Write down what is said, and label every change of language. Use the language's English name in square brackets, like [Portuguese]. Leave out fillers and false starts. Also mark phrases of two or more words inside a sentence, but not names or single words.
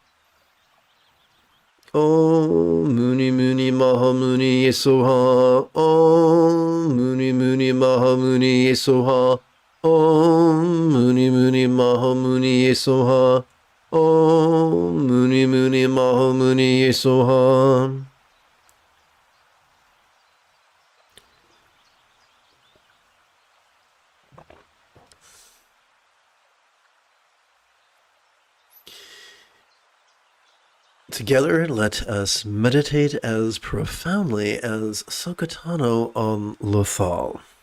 [Sanskrit] Om Muni Muni Maha Muni Soha. Om Muni Muni Maha Muni Soha. Om Muni Muni Maha Muni Soha. Om Muni Muni Maha Muni Soha. [English] Together, let us meditate as profoundly as Sokotano on Lothal.